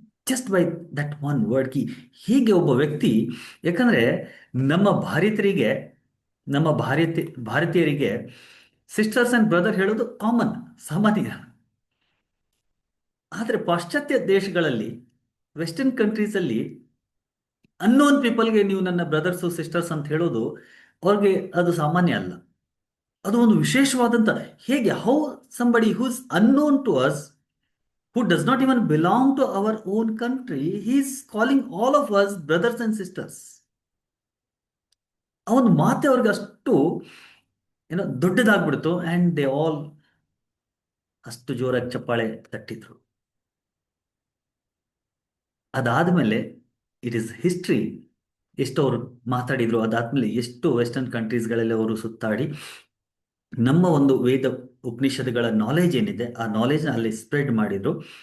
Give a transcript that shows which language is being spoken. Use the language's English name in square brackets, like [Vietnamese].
[English] just by that one word [Kannada] ಕಿ. ಹೀಗೆ ಒಬ್ಬ ವ್ಯಕ್ತಿ, ಯಾಕಂದ್ರೆ ನಮ್ಮ ಭಾರತೀಯರಿಗೆ ನಮ್ಮ ಭಾರತೀಯರಿಗೆ ಸಿಸ್ಟರ್ಸ್ ಅಂಡ್ ಬ್ರದರ್ ಹೇಳೋದು ಕಾಮನ್, ಸಾಮಾನ್ಯ. ಆದರೆ ಪಾಶ್ಚಾತ್ಯ ದೇಶಗಳಲ್ಲಿ, ವೆಸ್ಟರ್ನ್ ಕಂಟ್ರೀಸ್ ಅಲ್ಲಿ ಅನ್ನೋನ್ ಪೀಪಲ್ಗೆ ನೀವು ನನ್ನ ಬ್ರದರ್ಸು ಸಿಸ್ಟರ್ಸ್ ಅಂತ ಹೇಳೋದು ಅವ್ರಿಗೆ ಅದು ಸಾಮಾನ್ಯ ಅಲ್ಲ. ಅದು ಒಂದು ವಿಶೇಷವಾದಂತ, ಹೇಗೆ [English] How somebody who's unknown to us, who does not even belong to our own country, he is calling all of us brothers and sisters. [Kannada] ಅವನ ಮಾತೆ ಅವ್ರಿಗೆ ಅಷ್ಟು ಏನೋ ದೊಡ್ಡದಾಗ್ಬಿಡ್ತು. ಅಂಡ್ ದೇ ಆಲ್ ಅಷ್ಟು ಜೋರಾಗಿ ಚಪ್ಪಾಳೆ ತಟ್ಟಿದ್ರು. ಅದಾದ್ಮೇಲೆ [English] It is history. [Kannada] ಎಷ್ಟು ಅವರು ಮಾತಾಡಿದ್ರು, ಅದಾದ್ಮೇಲೆ ಎಷ್ಟು ವೆಸ್ಟರ್ನ್ ಕಂಟ್ರೀಸ್ಗಳಲ್ಲಿ ಅವರು ಸುತ್ತಾಡಿ ನಮ್ಮ ಒಂದು ವೇದ ಉಪನಿಷತ್ತುಗಳ ನಾಲೆಜ್ ಏನಿದೆ ಆ ನಾಲೆಜ್ನ ಅಲ್ಲಿ ಸ್ಪ್ರೆಡ್ ಮಾಡಿದ್ರು.